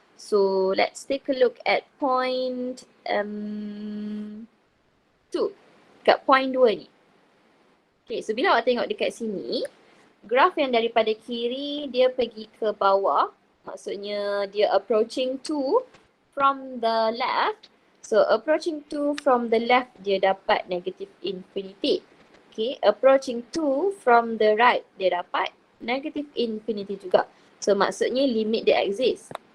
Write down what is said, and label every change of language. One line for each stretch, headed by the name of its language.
English: So, let's take a look at point 2.
Malay: Kat point 2 ni. Okay, so bila awak tengok dekat sini, graf yang daripada kiri dia pergi ke bawah. Maksudnya dia
English: approaching 2 from the left. So approaching 2 from the left
Malay: dia dapat
English: negative infinity. Okay, approaching 2 from the right
Malay: dia dapat
English: negative infinity juga. So maksudnya limit dia exist.